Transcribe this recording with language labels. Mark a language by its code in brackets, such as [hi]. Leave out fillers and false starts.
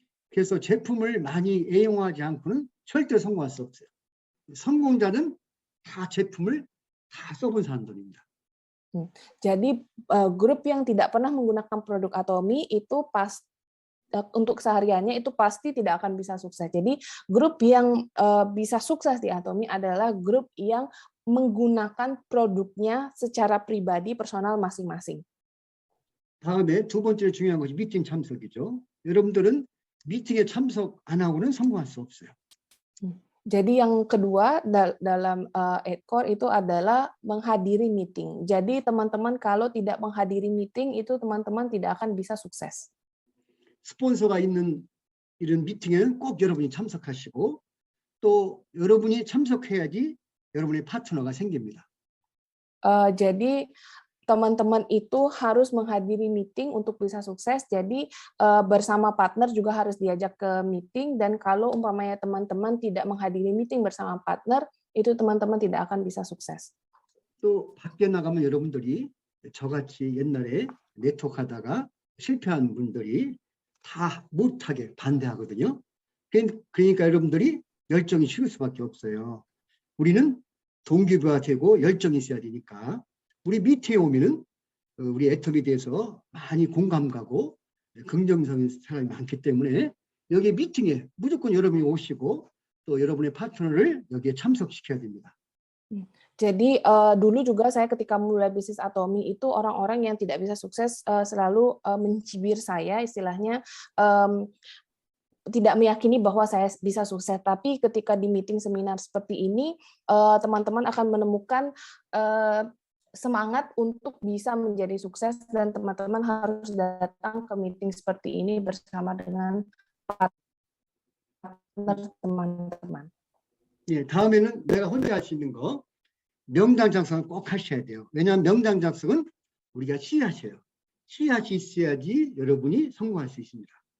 [ko] 그래서 제품을 많이 애용하지 않고는 절대 성공할 수 없어요. 성공자는 다 제품을 다 써본 사람들입니다. [id] Jadi grup yang tidak pernah menggunakan produk Atomy itu untuk sehariannya itu pasti tidak akan bisa sukses. Jadi grup yang bisa sukses di Atomy adalah grup yang menggunakan produknya secara pribadi personal masing-masing. [ko] 다음에 두 번째 중요한 것이 미팅 참석이죠. 여러분들은 미팅에 참석 안 하고는 성공할 수 없어요. [id] Jadi yang kedua dalam 8 core itu adalah menghadiri meeting. Jadi teman-teman kalau tidak menghadiri meeting itu teman-teman tidak akan bisa sukses. [ko] 스폰서가 있는 이런 미팅에는 꼭 여러분이 참석하시고 또 여러분이 참석해야지 여러분의 파트너가 생깁니다. [id] Jadi teman-teman itu harus menghadiri meeting untuk bisa sukses. Jadi bersama partner juga harus diajak ke meeting, dan kalau umpamanya teman-teman tidak menghadiri meeting bersama partner, itu teman-teman tidak akan bisa sukses. [ko] 또 밖에 나가면 여러분들이 저같이 옛날에 네트워크하다가 실패한 분들이 다 못하게 반대하거든요. 그러니까 여러분들이 열정이 식을 수밖에 없어요. 우리는 동기부여가 되고 열정이 있어야 되니까 우리 미팅에 오면은 우리 애터미에 대해서 많이 공감 가고 긍정적인 사람이 많기 때문에 여기 미팅에 무조건 여러분이 오시고 또 여러분의 파트너를 여기에 참석시켜야 됩니다. [id] Jadi dulu juga saya ketika mulai bisnis Atomy itu orang-orang yang tidak bisa sukses selalu mencibir saya, istilahnya tidak meyakini bahwa saya bisa sukses. Tapi ketika di meeting seminar seperti ini, teman-teman akan menemukan semangat untuk bisa menjadi sukses, dan teman-teman harus datang ke meeting seperti ini bersama dengan partner teman-teman. [ko] 예, 다음에는 내가 혼자 할 수 있는 거 명당 작성을 꼭 하셔야 돼요. 왜냐하면 명당 작성은 우리가 씨앗이에요. 씨앗이 있어야지 여러분이 성공할 수 있습니다.